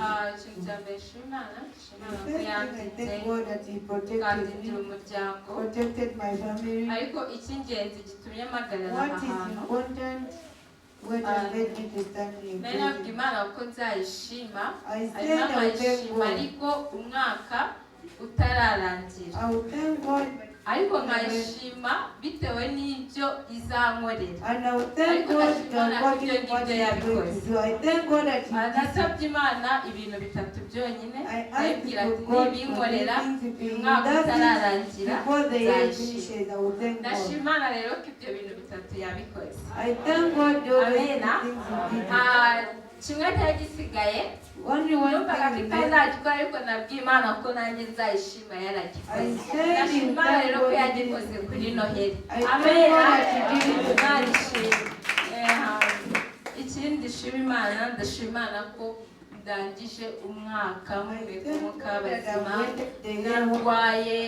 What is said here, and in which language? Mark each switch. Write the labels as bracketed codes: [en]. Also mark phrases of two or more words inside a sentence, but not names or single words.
[en] The first thing I thank God that He protected me, protected my family. What is important, what has led me to stand in prison. I said I will thank God. I will thank God. [rw] Ariko nkayishima bitewe n'ibyo izankorera. [en] And I will thank God according to what He is going to do. I thank God that He [rw] Nasabye Imana ibintu bitatu byonyine. Ayibwira ati nibinkorera umwaka utararangira nzayishima. Ndashima Imana rero ko ibyo bintu bitatu yabikoze. [en] I thank God [rw] Amena. Kimwe cyari gisigaye. [en] Only one thing [rw] ariko nabwiye Imana ko nanjye nzayishima yaragikoze. Ndashima Imana rero ko yagikoze kuri Noheli. Amena. Ikindi ndashima Imana, ndashima Imana ko ndangije umwaka w'umuka bazima narwaye.